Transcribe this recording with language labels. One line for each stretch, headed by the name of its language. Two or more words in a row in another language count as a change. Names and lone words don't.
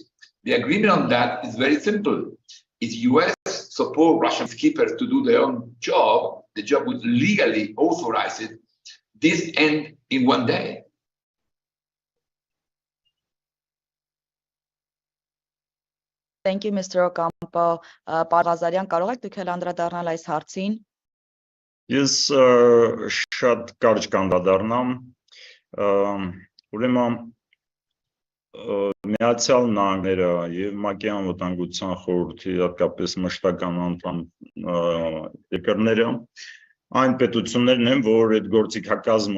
English: The agreement on that is very simple. If US support Russian peacekeepers to do their own job, the job would legally authorize it. This end in one day. Thank you, Mr. Ocampo.
Armenian: Պարազարյան, կարող եք դուք էլ անդրադառնալ այս հարցին? Ես շատ կարճ կանդրադառնամ, ուրեմն Միացյալ Նահանգները եւ ՄԱԿ-ի անվտանգության խորհրդի հատկապես մշտական անդամ երկրները այն պետություններն են, որ այդ գործիքակազմը